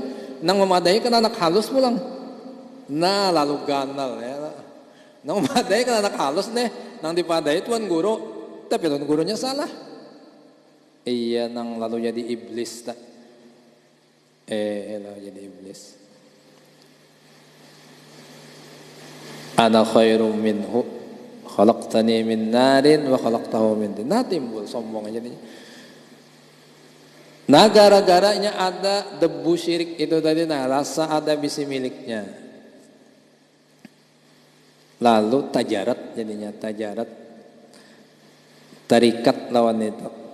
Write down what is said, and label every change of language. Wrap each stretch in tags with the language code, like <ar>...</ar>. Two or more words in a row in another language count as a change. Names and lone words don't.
<bjn>Nang memadai kan anak halus pulang. Nah lalu ganal ya. Nang memadai kan anak halus nih. Nang dipadai tuan guru. Tapi tuan gurunya salah. Iya nang lalu jadi iblis tak. Lalu jadi iblis.</bjn> <ar>أنا خير منه خلقتني من نار وخلقته من طين.</ar> <bjn>Nah timbul sombong aja nih. Nah gara-garanya ada debu syirik itu tadi, nah rasa ada bisi miliknya. Lalu tajarat jadinya tajarat. Tarikat lawan itu.</bjn>